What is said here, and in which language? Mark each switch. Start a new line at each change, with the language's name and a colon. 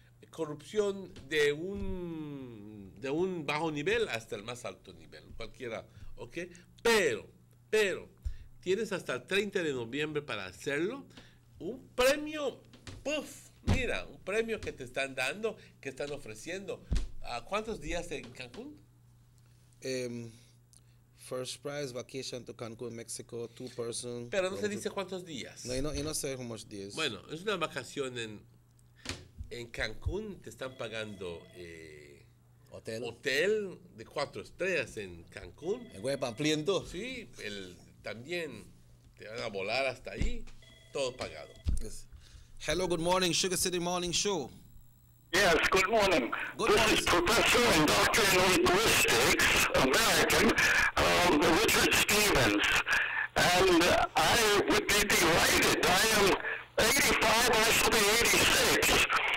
Spanish: Corrupción de un bajo nivel hasta el más alto nivel, cualquiera, ¿ok? Pero, tienes hasta el 30 de noviembre para hacerlo. Un premio, mira, un premio que te están dando, que están ofreciendo. ¿Cuántos días en Cancún?
English: First prize vacation to Cancun, Mexico, 2-person.
Spanish: Pero no se dice cuántos días. No, y no sé
English: how much days.
Spanish: Bueno, es una vacación en Cancún, te están pagando hotel de 4 estrellas en Cancún. El güey pampliento. Sí, también te van a volar hasta ahí, todo pagado.
English: Yes. Hello, good morning, Sugar City Morning Show. Yes, good morning. This is Professor and Doctor in Linguistics, American, Richard Stevens. And I would be delighted. I am 85, I shall be 86.